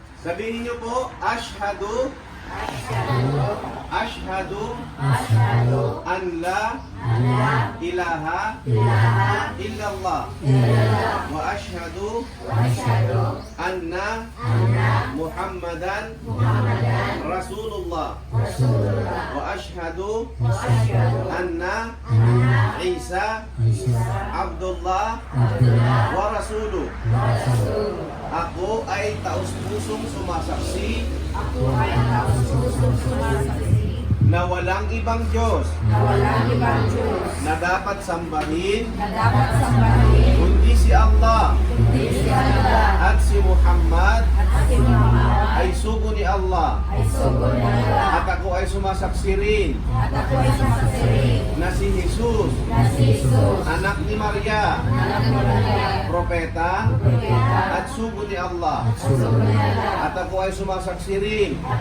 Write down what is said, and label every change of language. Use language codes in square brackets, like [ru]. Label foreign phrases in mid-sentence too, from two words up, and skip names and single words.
[tl] Sabihin niyo po, [ar] أشهد أن لا إله إلا الله وأشهد أن محمدا رسول الله وأشهد أن عيسى عبد الله ورسوله. [tl] Ako ay taus-pusong sumasaksi na walang ibang Diyos na dapat sambahin kundi si Allah at si Muhammad ay sugo ni Allah at ako ay sumasaksi rin na si Jesus anak ni Maria propeta at sugo ni Allah at ako ay sumasaksi rin